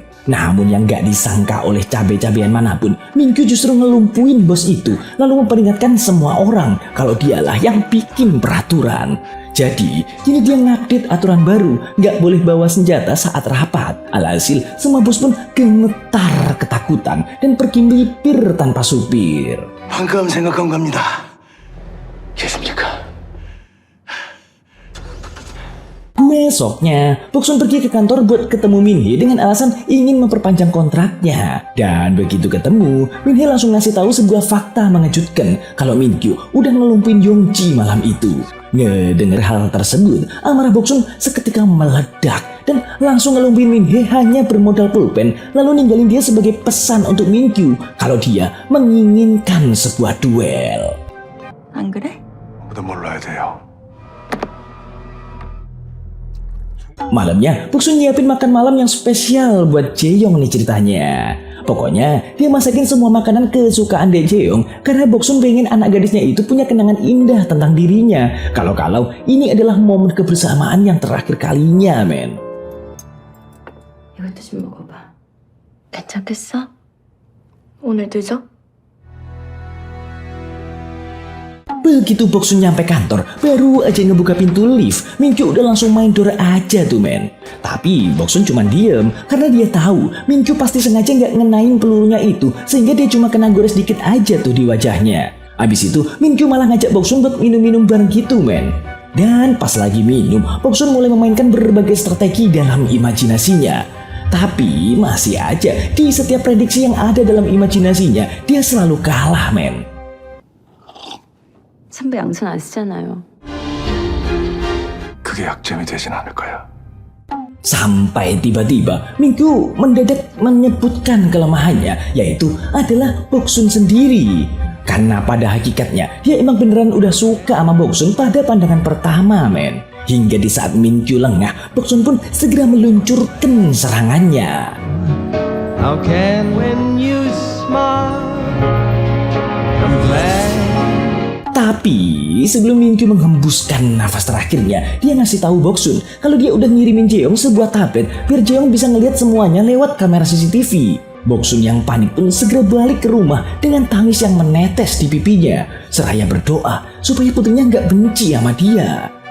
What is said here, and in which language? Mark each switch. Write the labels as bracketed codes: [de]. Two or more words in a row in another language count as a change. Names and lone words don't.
[id] Namun yang gak disangka oleh cabe-cabean manapun, Minkyu justru ngelumpuin bos itu, lalu memperingatkan semua orang kalau dialah yang bikin peraturan. Jadi, kini dia ngupdate aturan baru, gak boleh bawa senjata saat rapat. Alhasil, semua bos pun gemetar ketakutan dan pergi melipir tanpa supir. [ko] 방금 생각한 겁니다. 계십니까? [id] Besoknya, Boksun pergi ke kantor buat ketemu Minhee dengan alasan ingin memperpanjang kontraknya. Dan begitu ketemu, Minhee langsung ngasih tahu sebuah fakta mengejutkan kalau Minkyu udah ngelumpuin Yongji malam itu. Ngedenger hal tersebut, amarah Boksun seketika meledak dan langsung ngelumpuin Minhee hanya bermodal pulpen, lalu ninggalin dia sebagai pesan untuk Minkyu kalau dia menginginkan sebuah duel. [ko] 안 그래? 아무도 몰라야 돼요. [id] Malamnya, Boksun nyiapin makan malam yang spesial buat Jaeyoung nih ceritanya. Pokoknya, dia masakin semua makanan kesukaan Dek Jaeyoung karena Boksun pengen anak gadisnya itu punya kenangan indah tentang dirinya. Kalau ini adalah momen kebersamaan yang terakhir kalinya, men. [ko] 이것도 좀 먹어봐. 괜찮겠어? 오늘 늦어? [id] Begitu Boksun nyampe kantor, baru aja ngebuka pintu lift, Minkyu udah langsung main door aja tuh men. Tapi Boksun cuma diem karena dia tahu Minkyu pasti sengaja nggak ngenain pelurunya itu sehingga dia cuma kena gores dikit aja tuh di wajahnya. Abis itu Minkyu malah ngajak Boksun buat minum-minum bareng gitu men. Dan pas lagi minum, Boksun mulai memainkan berbagai strategi dalam imajinasinya. Tapi masih aja di setiap prediksi yang ada dalam imajinasinya dia selalu kalah men. [ko] 선배 양손 안 쓰잖아요. 그게 약점이 되진 않을 거야. [id] Sampai tiba-tiba Minkyu mendadak menyebutkan kelemahannya, yaitu adalah Boksun sendiri. Karena pada hakikatnya dia emang beneran udah suka sama Boksun pada pandangan pertama men. Hingga di saat Minkyu lengah, Boksun pun segera meluncurkan serangannya. [en] How can when you smile, I'm glad. [id] Tapi sebelum Minkyu menghembuskan nafas terakhirnya, dia ngasih tahu Boksun kalau dia udah ngirimin Jaeyoung sebuah tablet biar Jaeyoung bisa ngelihat semuanya lewat kamera CCTV. Boksun yang panik pun segera balik ke rumah dengan tangis yang menetes di pipinya, seraya berdoa supaya putrinya nggak benci sama dia.